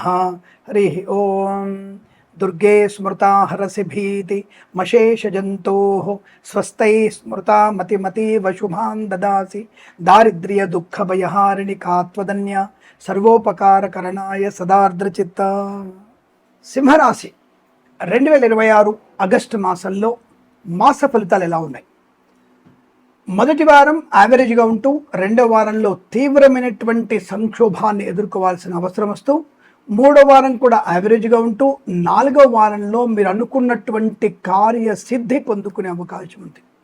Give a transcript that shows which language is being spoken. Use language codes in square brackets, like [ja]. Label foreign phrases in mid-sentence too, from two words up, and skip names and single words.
[sa] हरिः ओं। दुर्गे स्मृता हरसि भीति मशेषजन्तोः स्वस्तैः स्मृता मतिमतीव शुभान् ददासि दारिद्र्यदुःखभयहारिणि का त्वदन्या सर्वोपकारकरणाय सदार्द्रचित्ता। [te] సింహరాశి 2026 ఆగస్టు మాసంలో మాస ఫలితాలు ఎలా ఉన్నాయి? మొదటి వారం యావరేజ్గా ఉంటూ రెండో వారంలో తీవ్రమైనటువంటి సంక్షోభాన్ని ఎదుర్కోవాల్సిన అవసరం వస్తూ మూడో వారం కూడా యావరేజ్గా ఉంటూ నాలుగో వారంలో మీరు అనుకున్నటువంటి కార్యసిద్ధి పొందుకునే అవకాశం ఉంది.